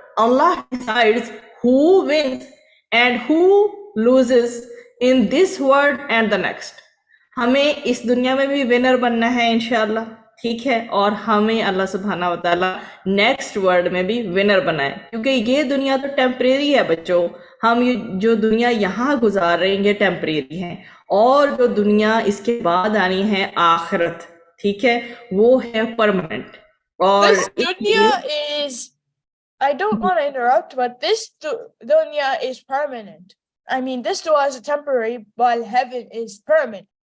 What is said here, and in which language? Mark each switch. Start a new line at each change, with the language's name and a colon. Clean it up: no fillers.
English: اللہ decides who wins and who loses in this world and the next.
Urdu: ہمیں اس دنیا میں بھی winner بننا ہے انشاءاللہ. ٹھیک ہے. اور ہمیں اللہ سبحانہ وتعالیٰ نیکسٹ ورلڈ میں بھی ونر بنائے، کیونکہ یہ دنیا تو ٹیمپریری ہے بچوں. ہم جو دنیا یہاں گزار رہے ہیں یہ ٹیمپریری ہیں، اور جو دنیا اس کے بعد آنی ہے آخرت، ٹھیک ہے، وہ ہے پرماننٹ. اور
English: This dunya is, I don't want to interrupt, but this dunya is permanent. I mean, this dunya is temporary, while heaven is permanent.